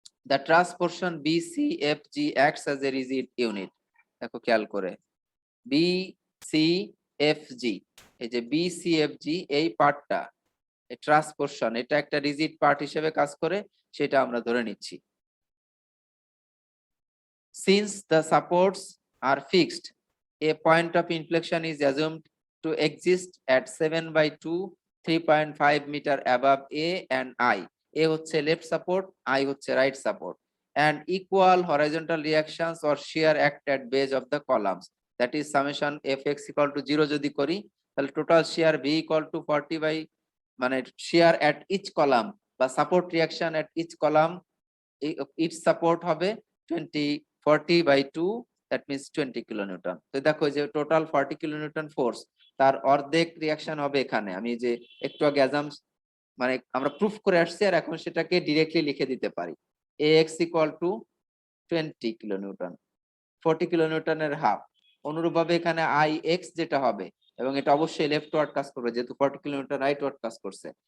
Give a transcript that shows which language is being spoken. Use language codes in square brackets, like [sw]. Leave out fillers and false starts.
[en] The truss portion BCFG acts as a rigid unit. [bn] দেখো খেয়াল করে, BCFG, এই যে BCFG এই পার্টটা, এই ট্রাস পোর্শন, এটা একটা রিজিড পার্ট হিসেবে কাজ করে, সেটা আমরা ধরে নিচ্ছি। [en] Since the supports are fixed, a point of inflection is assumed to exist at 7/2, 3.5 meter above A and I. A [bn] হচ্ছে [en] left support, I হচ্ছে right support, and equal horizontal reactions or shear act at base of the columns. That is summation Fx equal to 0 [bn] যদি করি, তাহলে [en] total shear V equal to 40 by, [bn] মানে [en] shear at each column [bn] বা [en] support reaction at each column, each support [bn] হবে [en] 40/2, that means 20 kilonewton. [bn] তো দেখো যে total 40 kilonewton force, তার অর্ধেক রিয়াকশন হবে এখানে। আমি যে একটু আগে মানে আমরা প্রুফ করে আসছি, আর এখন সেটাকে ডিরেক্টলি লিখে দিতে পারি। [en] Ax equal to [bn] 20 kilonewton, 40 কিলোনিউটনের half. অনুরূপভাবে এখানে Ix যেটা হবে, এবং এটা অবশ্যই লেফট ওয়ার্ড কাজ করবে যেহেতু 40 কিলোমিটার রাইট ওয়ার্ড কাজ করছে।